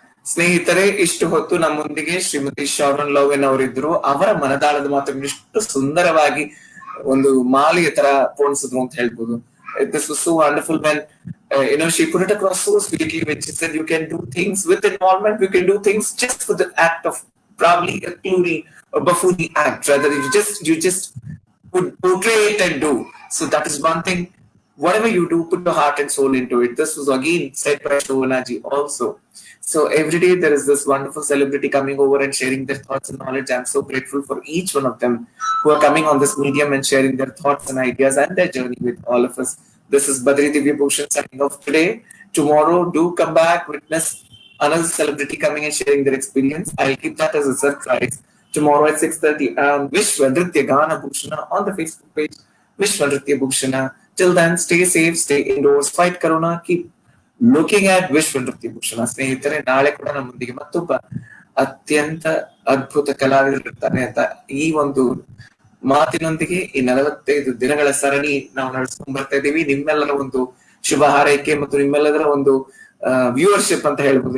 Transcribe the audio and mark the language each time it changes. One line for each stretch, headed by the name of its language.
Kannada: ಸ್ನೇಹಿತರೆ, ಇಷ್ಟು ಹೊತ್ತು ನಮ್ಮೊಂದಿಗೆ ಶ್ರೀಮತಿ ಶಾರನ್ ಲೋವೆನ್ ಅವರಿದ್ರು. ಅವರ ಮನದಾಳದ ಮಾತನ್ನು ಇಷ್ಟು ಸುಂದರವಾಗಿ ಒಂದು ಮಾಲೆಯ ತರ ಪೋಣಿಸಿದ್ರು ಅಂತ ಹೇಳ್ಬೋದು.
English: This was so wonderful when she put it across so sweetly when she said you can do things with involvement, you can do things just for the act of probably a cluny or buffoony act, rather you just would portray it and do. So that is one thing. Whatever you do, put your heart and soul into it. This was again said by Shobhanaji also. So every day there is this wonderful celebrity coming over and sharing their thoughts and knowledge. I'm so grateful for each one of them who are coming on this medium and sharing their thoughts and ideas and their journey with all of us. This is Badari Divya Bhushan signing off today. Tomorrow, do come back, witness another celebrity coming and sharing their experience. I'll keep that as a surprise. Tomorrow at 6:30, Vishwa Nruthya Bhushana on the Facebook page, Vishwa Nruthya Bhushana. Till then, stay safe, stay indoors, fight Corona, keep looking at Vishwa Nruthya Bhushana.
Kannada: ಸ್ನೇಹಿತರೆ, ನಾಳೆ ಕೂಡ ನಮ್ಮೊಂದಿಗೆ ಮತ್ತೊಬ್ಬ ಅತ್ಯಂತ ಅದ್ಭುತ ಕಲಾವಿದರಿರ್ತಾರೆ ಅಂತ ಈ ಒಂದು ಮಾತಿನೊಂದಿಗೆ ಈ 45 ದಿನಗಳ ಸರಣಿ ನಾವು ನಡೆಸ್ಕೊಂಡ್ ಬರ್ತಾ ಇದೀವಿ. ನಿಮ್ಮೆಲ್ಲರ ಒಂದು ಶುಭ ಹಾರೈಕೆ ಮತ್ತು ನಿಮ್ಮೆಲ್ಲದರ ಒಂದು ವ್ಯೂವರ್ಶಿಪ್ ಅಂತ ಹೇಳ್ಬೋದು.